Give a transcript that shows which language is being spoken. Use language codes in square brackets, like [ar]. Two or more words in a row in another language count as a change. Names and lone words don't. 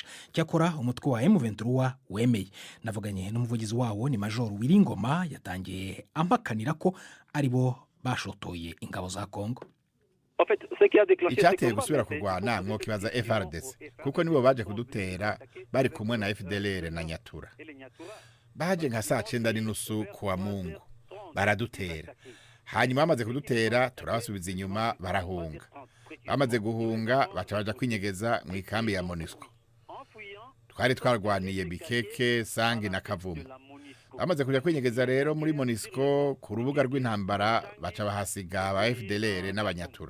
[rw] Cyakora umutwe wa M23 wemeye. Navuganye n'umuvugizi wawo ni Major Wiringoma, yatangiye amakanira ko aribo bashotoye ingabo za Kongo. [rn] Icyateye gusubira kurwana mwo kibaza FARDC kuko nibo baje kudutera bari kumwe na FDLR na Nyatura. Baje nka saa 9:30 [sw] kwa Mungu [rn] baradutera, hanyuma bamaze kudutera turabasubiza inyuma barahunga. bamaze guhunga baca baja kwinyegeza mu ikambi ya MONUSCO. Twari twarwaniye Bikeke, Sangi na Kavumu. Bamaze kuja kwinyegeza rero muri MONUSCO ku rubuga rw'intambara baca bahasiga aba FDLR n'abanyatura.